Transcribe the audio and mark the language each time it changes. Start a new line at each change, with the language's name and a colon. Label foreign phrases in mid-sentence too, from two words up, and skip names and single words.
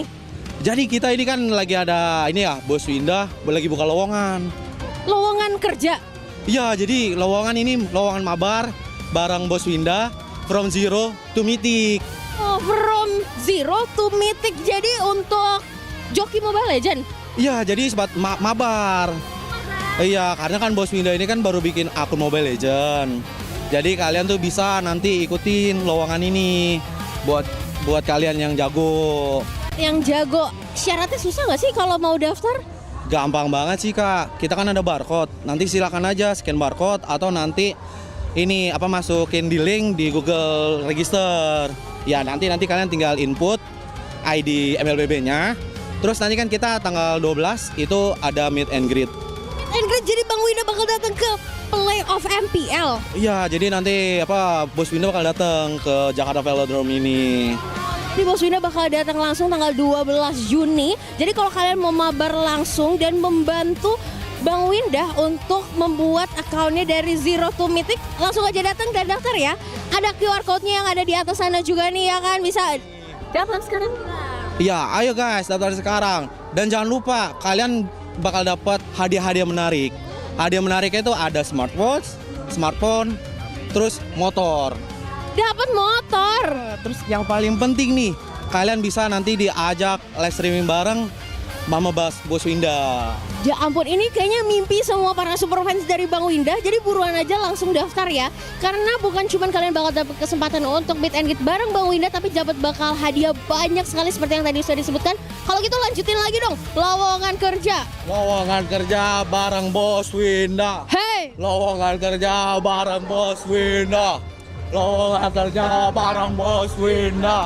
Indonesian: Jadi kita ini kan lagi ada ini ya, Bos Winda lagi buka lowongan. Lowongan kerja? Iya, jadi lowongan ini lowongan mabar bareng Bos Winda
English: from zero to mythic. Oh, from zero to mythic.
Indonesian: Jadi untuk joki Mobile Legend? Iya, jadi sebat mabar. Iya, karena kan Bos Winda ini kan baru bikin akun Mobile Legend. Jadi kalian tuh bisa nanti ikutin lowongan ini buat kalian yang jago. Yang jago, syaratnya susah nggak sih kalau mau daftar? Gampang banget sih Kak. Kita kan ada barcode. Nanti silakan aja
English: scan barcode
Indonesian: atau nanti ini masukin di link di Google Register. Ya nanti kalian tinggal
English: input ID
Indonesian: MLBB-nya. Terus nanti kan kita tanggal 12 itu ada
English: meet and greet.
Indonesian: Jadi Bang Winda bakal datang ke playoff MPL. Iya, jadi nanti Bos Winda bakal datang ke Jakarta Velodrome ini. Jadi Bos Winda bakal datang langsung tanggal 12 Juni. Jadi kalau kalian mau mabar langsung dan membantu Bang Winda untuk membuat akunnya dari
English: zero to mythic,
Indonesian: langsung aja datang dan daftar ya. Ada
English: QR code-nya
Indonesian: yang ada di atas sana juga nih ya kan, bisa daftar sekarang. Iya, ayo guys daftar sekarang. Dan jangan lupa kalian bakal dapat hadiah-hadiah menarik. Hadiah menariknya itu ada smartphone, terus motor. Dapat motor. Terus yang paling penting nih, kalian bisa nanti diajak
English: live streaming
Indonesian: bareng Mama Bos Winda. Ya ampun, ini kayaknya mimpi semua para
English: super fans
Indonesian: dari Bang Winda. Jadi buruan aja langsung daftar ya. Karena bukan cuma kalian bakal dapat kesempatan untuk
English: meet and greet
Indonesian: bareng Bang Winda, tapi dapat bakal hadiah banyak sekali seperti yang tadi sudah disebutkan. Kalau gitu lanjutin lagi dong, lowongan kerja. Lowongan kerja bareng Bos Winda. Hey! Lowongan kerja bareng Bos Winda. Lowongan kerja bareng Bos Winda.